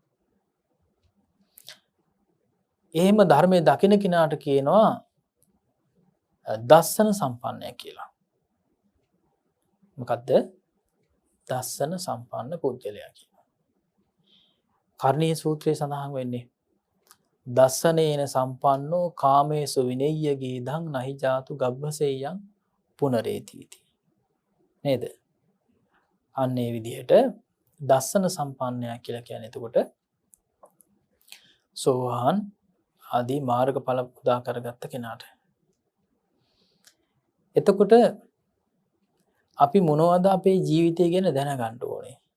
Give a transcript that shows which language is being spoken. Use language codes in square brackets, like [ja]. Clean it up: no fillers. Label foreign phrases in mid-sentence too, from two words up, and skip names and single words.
[si] එහෙම ධර්මයේ දකින්න කෙනාට කියනවා දස්සන සම්පන්නය කියලා. මොකද්ද? දස්සන සම්පන්න පුද්ගලයා කියනවා. කර්ණීය සූත්‍රයේ සඳහන් වෙන්නේ [pi] දස්සනේන සම්පන්නෝ කාමේසු විනෙය්‍ය ගීධං නහි ජාතු ගබ්බසෙය්‍යං පුනරේතිති. [si] නේද? අන්න ඒ විදිහට දස්සන සම්පන්නයා කියලා කියන්නේ එතකොට සෝවාන් ආදී මාර්ගඵල උදා කරගත්ත කෙනාට. එතකොට අපි මොනවද අපේ ජීවිතය ගැන දැනගන්න ඕනේ?